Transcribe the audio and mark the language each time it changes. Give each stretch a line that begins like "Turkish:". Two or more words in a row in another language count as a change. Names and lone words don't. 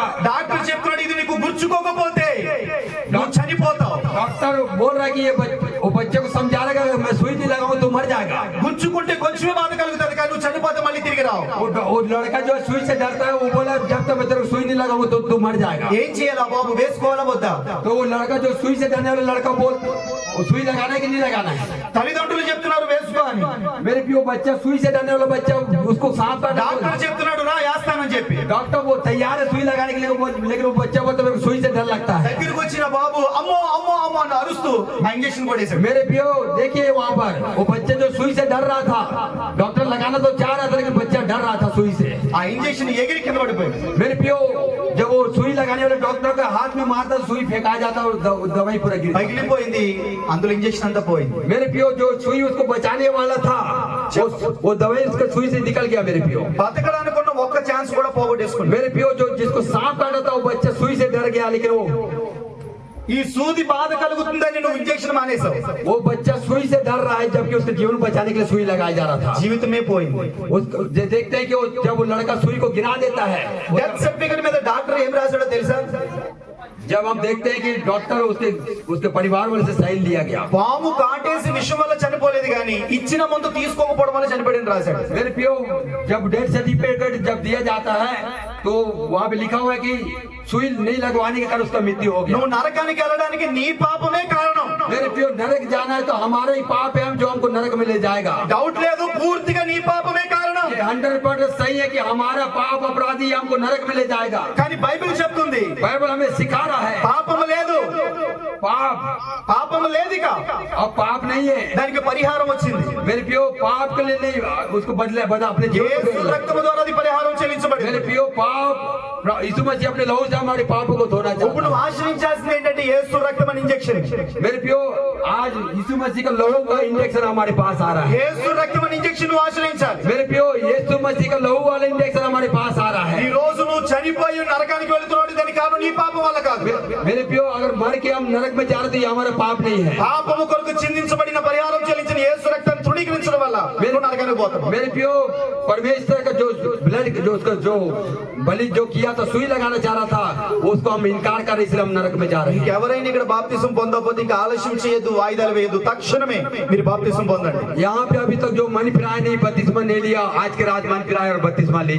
Telugu: డాక్టర్ చెప్తున్నాడు ఇది నీకు గుచ్చుకోకపోతే నువ్వు చనిపోతావు.
Hindi: डॉक्टर बोल रहा है कि वो बच्चे को समझा रहा है मैं सुई नहीं लगाऊं तो मर जाएगा।
Telugu: గుచ్చుకుంటే కొంచెమే బాధ కలుగుతుంది కానీ నువ్వు చనిపోతే మళ్ళీ తిరిగి రావు.
Hindi: वो लड़का जो सुई से डरता है वो बोला जब तक बच्चे को सुई नहीं लगाऊं तो तू मर जाएगा।
Telugu: ఏం చేయాలా బాబు, వేసుకోవాలా వద్దా?
Hindi: तो वो लड़का जो सुई से डरने वाला लड़का बोल वो सुई लगाना है कि नहीं लगाना है?
Telugu: తల్లిదండ్రులు చెప్తున్నారు వేసుకో అని.
Hindi: मेरे प्रियो बच्चा सुई से डरने वाला बच्चा उसको सांप काटा।
Telugu: డాక్టర్ చెప్తున్నాడు రా వేస్తానని చెప్పి.
Hindi: डॉक्टर वो तैयार है सुई लगाने के लिए, लेकिन वो बच्चा बोलता है सुई से डर लगता है।
Telugu: దగ్గరికి వచ్చిన బాబు అమ్మో అమ్మో అమ్మో అని అరుస్తూ ఆ ఇంజెక్షన్ కొట్టేశాడు.
Hindi: मेरे प्रियो देखिए वहाँ पर वो बच्चे जो सुई से डर रहा था, डॉक्टर लगाना तो चाह रहा था लेकिन बच्चा डर रहा था सुई से।
Telugu: ఆ ఇంజెక్షన్ ఎగిరి కింద పడిపోయింది.
Hindi: मेरे प्रियो जब वो सुई लगाने वाले डॉक्टर का हाथ में मारता सुई फेंका जाता और दवाई पूरा गिर।
Telugu: పగిలిపోయింది, అందులో ఇంజెక్షన్ అంతా పోయింది.
Hindi: मेरे प्रियो जो सुई उसको बचाने वाला था वो दवाई उसका सुई से निकल गया। मेरे प्रियो
Telugu: బతకడానికి ఉన్న ఒక్క ఒక్క ఛాన్స్ కూడా పోగొట్టేసుకున్నాడు.
Hindi: मेरे पियो जो जिसको सांप काटा था वो बच्चा सुई से डर गया, लेकिन
Telugu: ఈ సూది బాధ కలుగుతుందని నువ్వు ఇంజెక్షన్ మానేసావు.
Hindi: वो बच्चा सुई से डर रहा है, जबकि उसके जीवन बचाने के लिए सुई लगाया जा रहा था.
Telugu: జీవితమే పోయింది.
Hindi: देखते हैं कि वो जब वो लड़का सुई को गिरा देता है,
English: death certificate
Telugu: మీద డాక్టర్ ఏం రాశాడో తెలుసా?
Hindi: जब हम देखते हैं कि डॉक्टर उसके परिवार वाले से साइन लिया गया,
Telugu: పాము కాటేసి విషం వల్ల చనిపోలేదు కానీ ఇచ్చిన మందు తీసుకోకపోవడం వల్ల చనిపోయాడని రాశాడు.
Hindi: मेरे पियो जब
English: death certificate
Hindi: जब दिया जाता है तो वहाँ पे लिखा हुआ है कि सुई नहीं लगवाने के कारण उसका मृत्यु हो गया.
Telugu: నువ్వు నరకానికి వెళ్ళడానికి నీ పాపమే కారణం.
Hindi: मेरे पियो नरक जाना है तो हमारा ही पाप है जो हमको नरक में ले जाएगा.
Telugu: డౌట్ లేదు, పూర్తిగా నీ పాపమే కారణం.
Hindi: ये 100% सही है कि हमारा पाप अपराधी हमको नरक में ले जाएगा.
Telugu: కానీ బైబిల్ చెప్తుంది
Hindi: बाइबल हमें सिखा रहा है
Telugu: పాపం లేదు, పాపం లేదు, ఇక
Hindi: अब पाप नहीं है.
Telugu: దానికి పరిహారం వచ్చింది.
Hindi: मेरे पियो पाप के लिए नहीं, उसको बदले अपने जीवन
Telugu: యేసు
Hindi: को बदले.
Telugu: రక్తము ద్వారా అది పరిహారం చెల్లించబడింది.
Hindi: मेरे पियो पाप यीशु मसीह अपने लहू से हमारे पापों को धोना
Telugu: ఇప్పుడు
Hindi: चाहता
Telugu: నువ్వు ఆశ్రయించాల్సింది ఏంటంటే యేసు రక్తం అని ఇంజెక్షన్.
Hindi: है. मेरे पियो आज यीशु मसीह का लहू का इंजेक्शन हमारे पास आ रहा है.
Telugu: యేసు రక్తం అని ఇంజెక్షన్ నువ్వు ఆశ్రయించాలి.
Hindi: मेरे पियो यीशु मसीह का लहू वाला इंजेक्शन हमारे पास आ रहा
Telugu: ఈ
Hindi: है.
Telugu: రోజు నువ్వు చనిపోయి నరకానికి వెళ్తున్నాడు, దాని కారణం నీ పాపం వల్ల కాదు.
Hindi: मेरे पियो अगर मर के हम नरक में जा रहे तो ये हमारा पाप नहीं है.
Telugu: పాపము కొరకు చిందించబడిన పరిహారం చెల్లించిన యేసు రక్తాన్ని తృణీకరించడం వల్ల నువ్వు నరకానికి పోతావు.
Hindi: मेरे पियो परमेश्वर का जो ब्लड जो उसका जो बलि जो किया था, सुई लगाना चाह रहा था, उसको हम इनकार कर रहे, इसलिए हम नरक में जा रहे हैं.
Telugu: ఎవరైనా ఇక్కడ బాప్తిసం పొందకపోతే ఇంకా ఆలస్యం చేయొద్దు, వాయిదాలు వేయద్దు, తక్షణమే మీరు బాప్తిసం పొందండి.
Hindi: यहाँ पे अभी तक जो मन फिराए नहीं, बत्तीसवा नहीं लिया, आज के रात मन फिराए और बत्तीसवा ले.